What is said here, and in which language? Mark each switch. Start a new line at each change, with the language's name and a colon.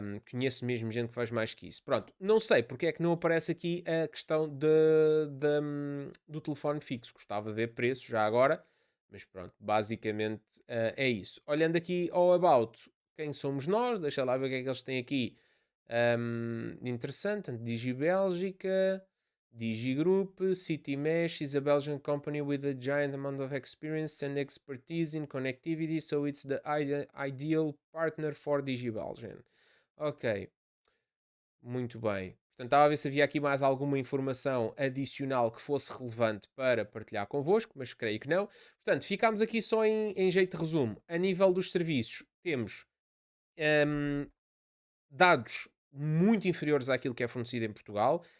Portuguese: Conheço mesmo gente que faz mais que isso. Pronto, não sei porque é que não aparece aqui a questão do telefone fixo. Gostava de ver preços já agora, mas pronto, basicamente é isso. Olhando aqui ao About, quem somos nós? Deixa lá ver o que é que eles têm aqui.
English: Interessante, Digi Bélgica, Digi Group, City Mesh is a Belgian company with a giant amount of experience and expertise in connectivity, so it's the ideal partner for Digi Belgian.
Portuguese: Ok, muito bem. Portanto, estava a ver se havia aqui mais alguma informação adicional que fosse relevante para partilhar convosco, mas creio que não. Portanto, ficámos aqui só em jeito de resumo. A nível dos serviços, temos hum, dados muito inferiores àquilo que é fornecido em Portugal.